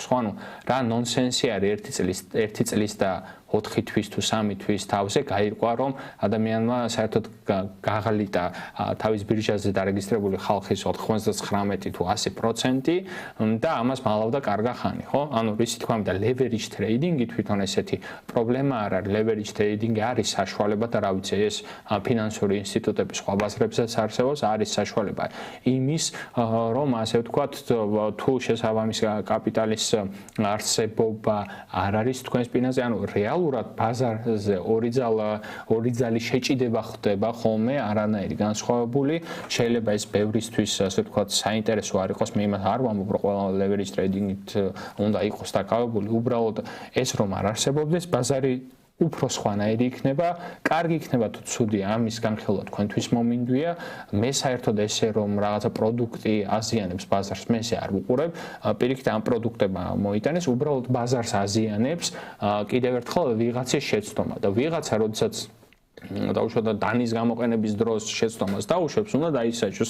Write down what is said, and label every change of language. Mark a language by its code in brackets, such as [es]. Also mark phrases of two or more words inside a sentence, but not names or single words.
[ka] ხო, ანუ რა ნონსენსი არის 1 წლის და 4 თვის თუ 3 თვის თავზე გაირკვა, რომ ადამიანმა საერთოდ გაღლიტა თავის ბირჟაზე დარეგისტრირებული ხალხის 99 თუ 100% და ამას მალავდა კარგა ხანი, ხო? ანუ რისი თქვა და [en] leverage trading- [ka] ი თვითონ ესეთი პრობლემა არ არის. [en] leverage trading- [ka] ი არის საშუალება და რა ვიცი, ეს ფინანსური ინსტიტუტების სხვა ბაზრებსაც არსებობს, არის საშუალება იმის, რომ ასე ვთქვათ, თუ შესაბამის კაპიტალის არსებობა არ არის თქვენ სპინაზე, ანუ რეალურად ბაზარზე ორი ძალი შეჭიდება ხდება ხოლმე არანაირი განსხვავებული. შეიძლება ეს ბევრისთვის ასე ვთქვათ საინტერესო არ იყოს, მე იმას არ ვამბობ, რომ ყველა [en] leverage trading- [ka] ით უნდა იყოს დაკავებული. უბრალოდ ეს რომ არ არსებობდეს, ბაზარი უფრო სხვანაირი იქნება, კარგი იქნება თუ ცუდი, ამის განხილვა თქვენთვის მომინდვია. მე საერთოდ ესე რომ რაღაცა პროდუქტი აზიანებს ბაზარს, მე ესე არ ვუყურებ. პირიქით ამ პროდუქტებმა მოიტანეს, უბრალოდ ბაზარს აზიანებს კიდევ ერთხელ ვიღაცის შეცდომა და ვიღაცა როდესაც დაუშვათ დანის გამოყენების დროს შეცდომას დაუშვებს, უნდა დაისაჯოს.